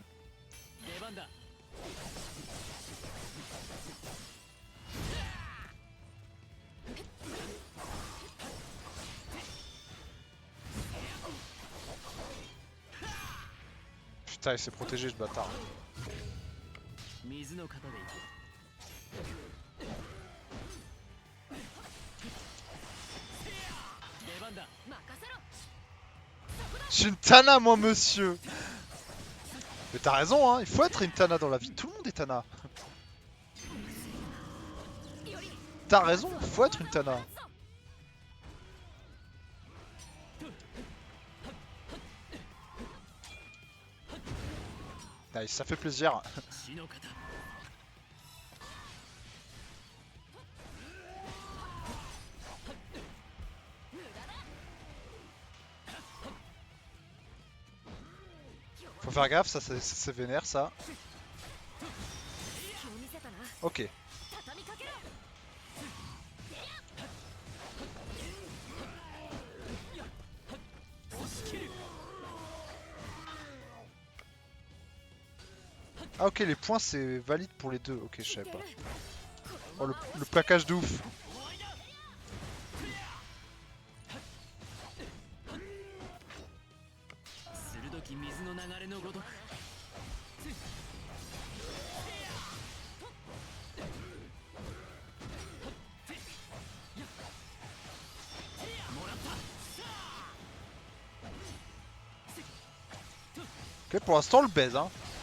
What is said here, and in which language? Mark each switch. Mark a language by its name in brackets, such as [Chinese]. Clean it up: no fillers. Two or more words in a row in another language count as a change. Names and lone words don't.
[Japanese] 出番だ [French] Putain, il s'est protégé, ce bâtard. [Japanese] 水の型でいく 出番だ [French] Je suis une Tana, moi, monsieur. Mais t'as raison, hein. Il faut être une Tana dans la vie. Tout le monde est Tana. T'as raison, il faut être une Tana. Nice, ça fait plaisir. [Japanese] 血の型 [French] Faut faire gaffe, ça c'est vénère, ça. [Japanese] 気を見せたな [French] Ok. [Japanese] 畳みかけろ [French] Ah ok, les points c'est valide pour les deux. Ok, je savais pas. Oh, le plaquage de ouf. [Japanese] 鋭き水の流れのごとく [French] Ok, pour l'instant, le baise, hein.